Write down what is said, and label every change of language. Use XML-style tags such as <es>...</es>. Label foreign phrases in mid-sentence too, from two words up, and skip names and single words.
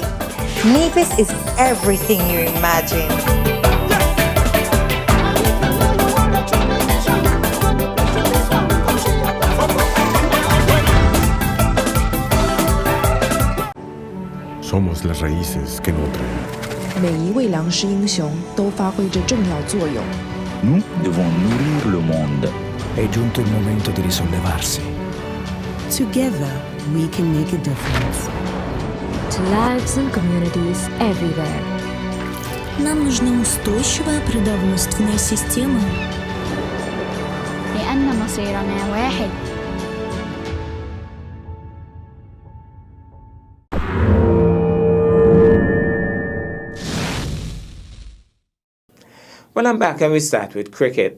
<en>Nevis is everything you imagine.</en> <es>Somos las raíces que nutren.</es> <zh>每一位良师英雄都发挥着重要作用。</zh> <fr>Nous devons nourrir le monde.</fr> <it>È giunto il momento di risollevarsi.</it> <en>Together, we can make a difference. To lives and communities everywhere.</en> <ru>Нам нужна устойчивая природоустройственная система.</ru> <ar>لأن مصيرنا واحد.</ar> <en>Well, I'm back and we start with cricket.</en>